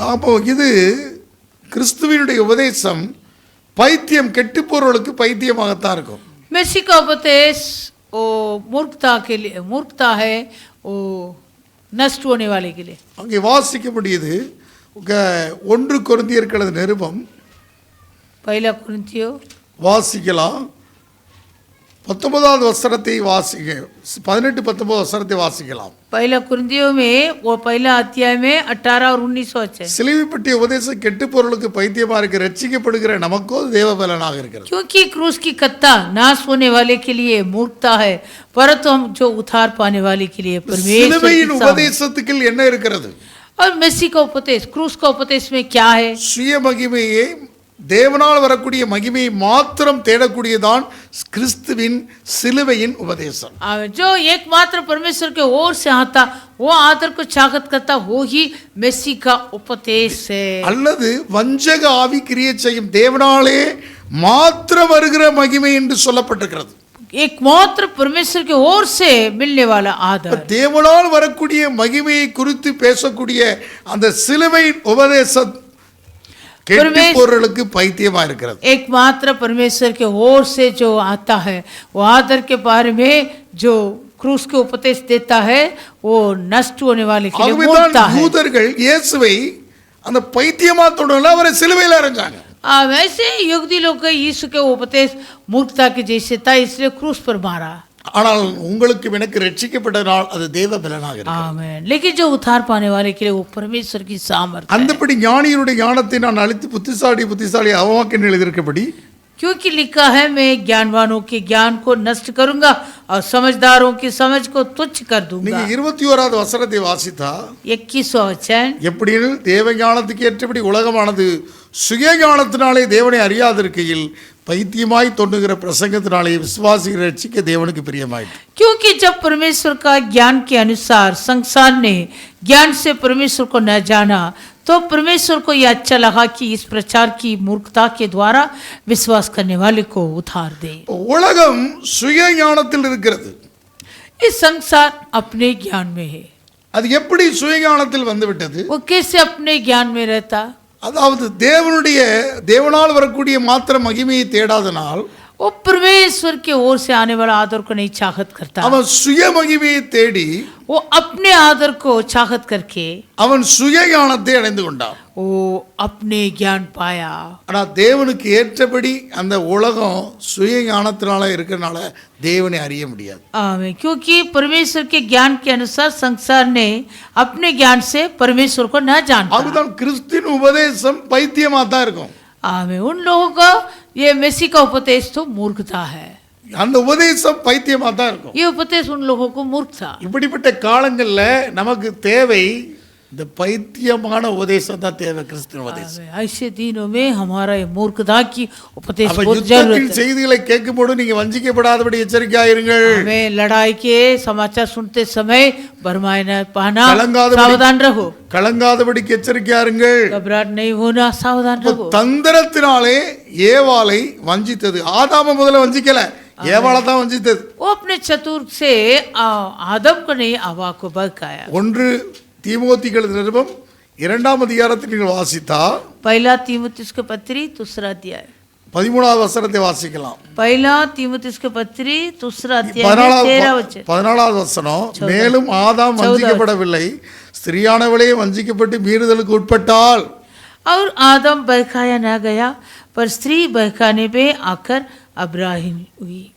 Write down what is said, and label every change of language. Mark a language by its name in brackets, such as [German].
[Tamil] அப்போ இது கிறிஸ்துவினுடைய உபதேசம் பைத்தியம் கெட்டு போறவர்களுக்கு பைத்தியமாகத்தான் இருக்கும். [Hindi] मसीह का उपदेश वो मूर्खता के लिए मूर्खता है, वो नष्ट होने वाले के लिए. [Tamil] அங்கே வாசிக்க முடியுது 1 கொரிந்தியர் எழுதின நிருபம் [Hindi] पहला कुरिन्थियों [Tamil] வாசிக்கலாம் 19வது வசனத்தை வாசிக்க 18-19 வசனத்தை வாசிக்கலாம். [Hindi] पहला कुरिन्थियों में वो पहला अध्याय में 18 और 19 वचन. [Tamil] சிலுவைப்பட்டிய உபதேசம் கெட்டு பொருளுக்கு பைத்தியமா இருக்கு, ரட்சிக்கப்படுகிற நமக்கோ தேவ பலனாக இருக்கிறது. [Hindi] क्योंकि क्रूस की कत्ता नाश होने वाले के लिए मूर्खता है, परंतु हम जो उद्धार पाने वाले के लिए परमेश्वर [Tamil] சிலுவையின் [Hindi] की [Tamil] உபதேசத்துக்கு என்ன இருக்கிறது? [Hindi] और मसीह का उपदेश क्रूस का उपदेश में क्या है? [Tamil] சுய மகிமையை தேவனால் வரக்கூடிய மகிமையை மாத்திரம் தேடக்கூடியதான் கிறிஸ்துவின் சிலுவையின் உபதேசம். [Hindi] जो एकमात्र परमेश्वर के ओर से आता वो आदर को चाहत करता वो ही मसीह का उपदेश है. [Tamil] அல்லது வஞ்சக ஆவி கிரியை செய்யும் தேவனாலே மாத்திரம் வருகிற மகிமை என்று சொல்லப்பட்டிருக்கிறது. [Hindi] एकमात्र परमेश्वर के ओर से मिलने वाला आदर. [Tamil] தேவனால் வரக்கூடிய மகிமையை குறித்து பேசக்கூடிய அந்த சிலுவையின் உபதேசம் கெட்டுப்போர்களுக்கு பைத்தியமா இருக்கிறது. [Hindi] एकमात्र परमेश्वर के ओर से जो आता है वो आदर के बारे में जो क्रूस के उपदेश देता है वो नष्ट होने वाले के लिए मूर्खता है. [Tamil] யூதர்கள் இயேசுவை அந்த பைத்தியமா தொடரல, அவரை சிலுவையில் அறைஞ்சாங்க. [Hindi] वैसे युगदी लोग यीशु के उपदेश मूर्खता के जैसे था, इसलिए क्रूस पर मारा. [Tamil] ஆனால் உங்களுக்கு எனக்கு ரட்சிக்கப்பட்ட நாள் அது தேவ பலனாக இருக்கு. [Hindi] आमीन. लेकिन जो उद्धार पाने वाले के लिए वो परमेश्वर की सामर्थ्य. [Tamil] அந்தபடி ஞானியருடைய ஞானத்தை நான் அழித்து புத்திசாலி அவமாக்கின்னு எழுதியிருக்கபடி, [Hindi] क्योंकि लिखा है मैं ज्ञानवानों के ज्ञान को नष्ट करूंगा और समझदारों की समझ को तुच्छ कर दूंगा. [Tamil] நீங்க 21வது வசனத்தை வாசித்தா [Hindi] 21वां वचन. [Tamil] எப்படின்னு தேவ ஞானத்துக்கு ஏற்றபடி உலகமானது சுய ஞானத்தினாலே தேவனை அறியாதிருக்கையில் பைத்தியமாய் தோன்றுகிற பிரசங்கத்தினாலே விசுவாசிகளை ரட்சிக்க தேவனுக்கு பிரியமாயிற்று. [Hindi] क्योंकि जब परमेश्वर का ज्ञान के अनुसार संसार ने ज्ञान से परमेश्वर को न जाना तो परमेश्वर को यह अच्छा लगा कि इस प्रचार की मूर्खता के द्वारा विश्वास करने वाले को उधार दे. [Tamil] உலகம் சுய ஞானத்தில் இருக்கிறது. [Hindi] इस संसार अपने ज्ञान में है. [Tamil] அது எப்படி சுய ஞானத்தில் வந்து விட்டது? [Hindi] वो कैसे अपने ज्ञान में रहता? [Tamil] அதாவது தேவனால் வரக்கூடிய மாத்திர மகிமையை தேடாதனால் [Hindi] वो परमेश्वर के ओर से आने वाला आदर को नहीं चाहत करता. [Tamil] அவன் சுய மகிமையை தேடி [Hindi] वो अपने आदर को चाहत करके [Tamil] அவன் சுய ஞானத்தை அடைந்து கொண்டான். [Hindi] वो अपने ज्ञान पाया. [Tamil] ஆனா தேவனுக்கு ஏற்றபடி அந்த உலகம் சுய ஞானத்தினால இருக்கறனால தேவனை அறிய முடியாது. [Hindi] आमीन. क्योंकि परमेश्वर के ज्ञान के अनुसार संसार ने अपने ज्ञान से परमेश्वर को न जानता. [Tamil] அதுதான் கிறிஸ்துவின் உபதேசம் பைத்தியமா தான் இருக்கும். [Hindi] आमीन. उन लोगों का ये मसीह का उपदेश तो मूर्खता है. [Tamil] அந்த உபதேசம் பைத்தியமா தான் இருக்கும். [Hindi] ये उपदेश उन लोगों को मूर्ख था. [Tamil] இப்படிப்பட்ட காலங்கள்ல நமக்கு தேவை இந்த பைத்தியமான உபதேசம் தான் தேவை, கிறிஸ்துவ உபதேசம். [Hindi] ऐसे दिनों में हमारा ये मूर्खता की उपदेश [Tamil] அப்ப [Hindi] बहुत [Tamil] யுத்தத்தின் [Hindi] जरूरत है. [Tamil] செய்திகளை கேட்கும்போது நீங்க வஞ்சிக்கப்படாதபடி எச்சரிக்கையாயிருங்கள். [Hindi] हमें लड़ाई के समाचार सुनते समय भरमाए न पाना, [Tamil] कलंगादबड़ी- [Hindi] सावधान रहो. [Tamil] கலங்காதபடிக்கு எச்சரிக்கையாயிருங்கள். [Hindi] घबराहट नहीं होना, सावधान रहो. [Tamil] தந்திரத்தினாலே ஏவாளை வஞ்சித்தது. ஆதாம முதல்ல வஞ்சிக்கல, ஏவாளை தான் வஞ்சித்தது. [Hindi] वो अपने चतुर से आदम को नहीं, हवा को बहकाया. [Tamil] ஒன்று தீமோத்தேயுக்கு நிருபம் 2ஆம் அதிகாரத்தில் நீங்கள் வாசித்தா [Hindi] पहला तीमुथियुस के पत्री दूसरा अध्याय, [Tamil] 13வது வசனத்தை வாசிக்கலாம். [Hindi] पहला तीमुथियुस के पत्री दूसरा अध्याय में 13 वचन. [Tamil] 14வது வசனம், மேலும் ஆதாம் வஞ்சிக்கப்படவில்லை, ஸ்திரீயானவளே வஞ்சிக்கப்பட்டு மீறுதலுக்கு உட்பட்டால். [Hindi] और आदम बहकाया न गया, पर स्त्री बहकाने पे आकर अब्राहीम हुई.